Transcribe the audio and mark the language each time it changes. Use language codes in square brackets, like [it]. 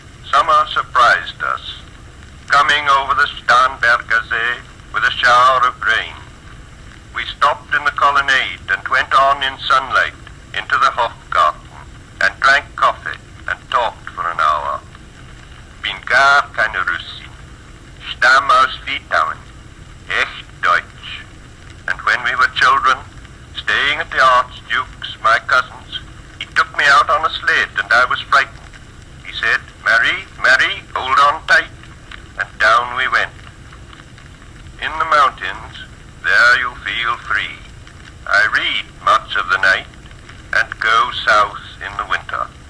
[en] Summer surprised us, coming over the Starnbergersee with a shower of rain. We stopped in the colonnade and went on in sunlight into the Hofgarten and drank coffee and talked for an hour. [de] Bin gar keine Russin, Stamm aus Litauen, echt Deutsch. [en] And when we were children, staying at the Archduke's, my cousin's, he took me out on a sled and I was frightened. He said, Marie, Marie, hold on tight. And down we went. In the mountains, there you'll feel free. I read much of the night and go south in the winter.